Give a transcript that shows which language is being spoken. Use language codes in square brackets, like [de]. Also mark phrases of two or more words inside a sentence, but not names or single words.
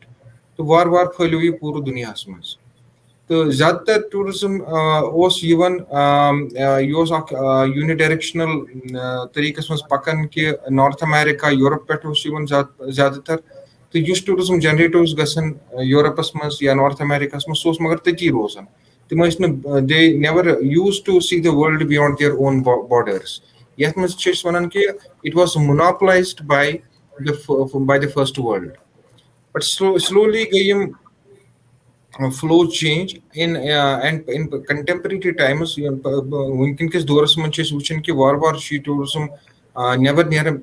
[ks] تہٕ وارٕ وارٕ پھٔہلیو یہِ پوٗرٕ دُنیاہَس منٛز. تہٕ زیادٕ تر ٹوٗرِزٕم اوس یِوان, یہِ اوس اکھ یوٗنِ ڈایریکشنل طٔریٖقس منٛز پَکان کہِ نارٕتھ امیرِکا یوٗرپ پٮ۪ٹھ اوس یِوان زیادٕ تر, تہٕ یُس [en] tourism generate [ks] اوس گژھان یوٗرپس منٛز یا نارٕتھ امیرِکاہس منٛز سُہ اوس مگر تٔتی روزان. تِم ٲسۍ نہٕ [en] they never used to see the world beyond their own borders. [ks] یَتھ منٛز چھِ أسۍ وَنان کہِ [en] it was monopolized by the first world. but slowly [ks] گٔے یِم [en] flow change in contemporary times. [ks] وٕنکیٚن کِس دورس منٛز چھِ أسۍ وٕچھان کہِ وارٕ وارٕ چھُ یہِ ٹوٗرِزٕم نیبر نیران.